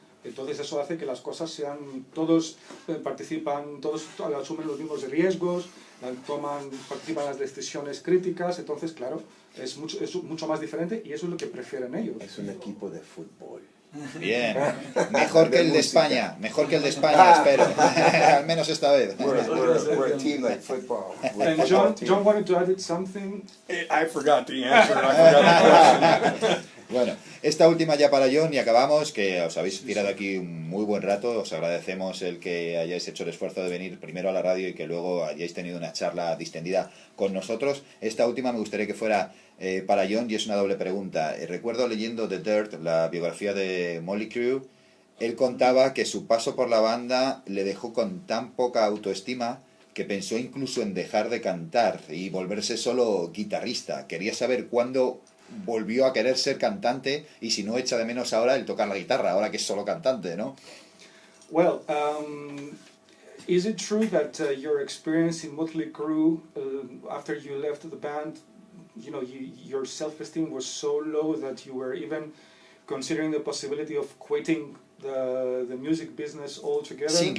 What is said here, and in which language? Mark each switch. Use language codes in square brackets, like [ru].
[es] Entonces eso hace que las cosas sean, todos participan, todos asumen los mismos riesgos, participan en las decisiones críticas. Entonces, claro, es mucho más diferente, y eso es lo que prefieren ellos. Es un equipo de fútbol. Bien, mejor que el de España, espero, al menos esta vez. [en] We're a team like football. We're a And football team. John wanted to add something. I forgot the answer. I forgot the question. [es] Bueno, esta última ya para John y acabamos, que os habéis tirado aquí un muy buen rato. Os agradecemos el que hayáis hecho el esfuerzo de venir primero a la radio y que luego hayáis tenido una charla distendida con nosotros. Esta última me gustaría que fuera para John, y es una doble pregunta. Recuerdo leyendo The Dirt, la biografía de Mötley Crüe, él contaba que su paso por la banda le dejó con tan poca autoestima que pensó incluso en dejar de cantar y volverse solo guitarrista. Quería saber cuándo volvió a querer ser cantante, y si no echa de menos ahora el tocar la guitarra, ahora que es solo cantante, ¿no? [en] Well, is it true that your experience in Mötley Crüe, after you left the band, you know, your self-esteem was so low that you were even considering the possibility of quitting the music business altogether?